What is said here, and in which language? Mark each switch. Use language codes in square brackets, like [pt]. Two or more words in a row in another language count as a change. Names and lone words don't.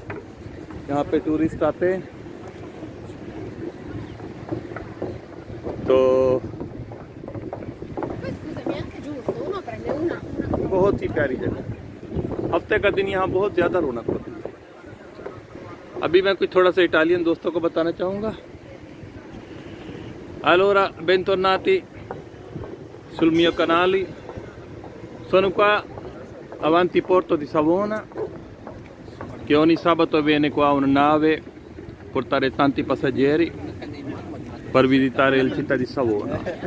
[hi] यहाँ पे टूरिस्ट आते हैं तो बहुत ही प्यारी जगह। हफ्ते का दिन यहाँ बहुत ज़्यादा रौनक होती है। अभी मैं कुछ थोड़ा सा इटालियन दोस्तों को बताना चाहूँगा। [it] Allora, bentornati sul mio canale. Sono qua avanti Porto di Savona, che ogni sabato viene qua una nave portare tanti passeggeri per visitare la città di Savona.